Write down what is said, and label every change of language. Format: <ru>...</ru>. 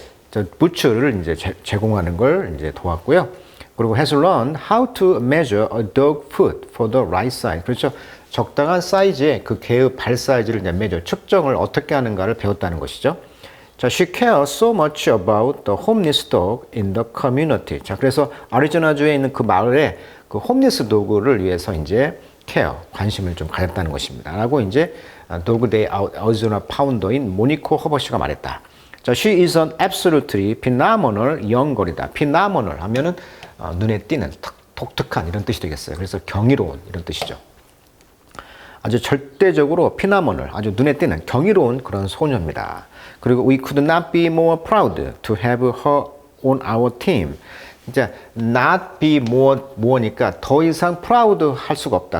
<ko>자, 부츠를 이제 제공하는 걸 이제 도왔고요.</ko> <en>그리고 has learned how to measure a dog foot for the right size.</en> <ko>그렇죠. 적당한 사이즈의 그 개의 발 사이즈를 이제 측정을 어떻게 하는가를 배웠다는 것이죠.</ko> <en>자, she cares so much about the homeless dog in the community.</en> <ko>자, 그래서 아리조나주에 있는 그 마을에 그 홈리스 도그를 위해서 이제 관심을 좀 가졌다는 것입니다. 라고 이제 도그 데이 아리조나 파운더인 모니코 허버시가 말했다.</ko> <en>자, she is an absolutely phenomenal young girl이다.</en> <ko>phenomenal 하면은 눈에 띄는 독특한 이런 뜻이 되겠어요. 그래서 경이로운 이런 뜻이죠. 아주 절대적으로 phenomenal, 아주 눈에 띄는 경이로운 그런 소녀입니다.</ko> <en>그리고 we could not be more proud to have her on our team.</en> <ko>이제</ko> <en>not be more</en> <ko>니까 더 이상 proud 할 수가 없다.</ko>